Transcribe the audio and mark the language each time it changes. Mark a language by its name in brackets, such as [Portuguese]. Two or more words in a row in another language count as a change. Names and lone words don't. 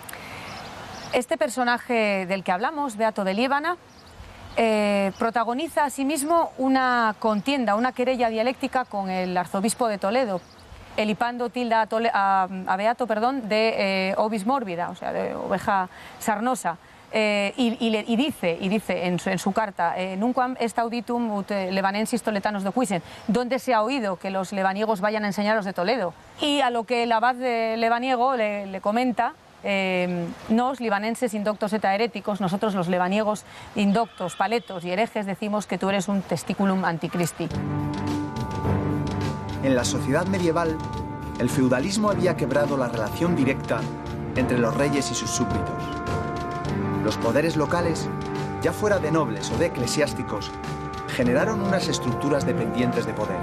[Spanish] Este personaje del que hablamos, Beato de Liébana, protagoniza asimismo una contienda, una querella dialéctica con el arzobispo de Toledo. Elipando tilda a Beato de [Latin] ovis mórbida, [Spanish] o sea, de oveja sarnosa, y dice en su carta, [Latin] nunquam est auditum ut levanensis toletanos docuisen, [Spanish] ¿dónde se ha oído que los lebaniegos vayan a enseñar a los de Toledo? Y a lo que el abad de lebaniego le comenta, [Latin] nos, libanenses indoctos et heréticos, [Spanish] nosotros los lebaniegos indoctos, paletos y herejes, decimos que tú eres un [Latin] testiculum anticristi. [Spanish] En la sociedad medieval, el feudalismo había quebrado la relación directa entre los reyes y sus súbditos. Los poderes locales, ya fuera de nobles o de eclesiásticos, generaron unas estructuras dependientes de poder.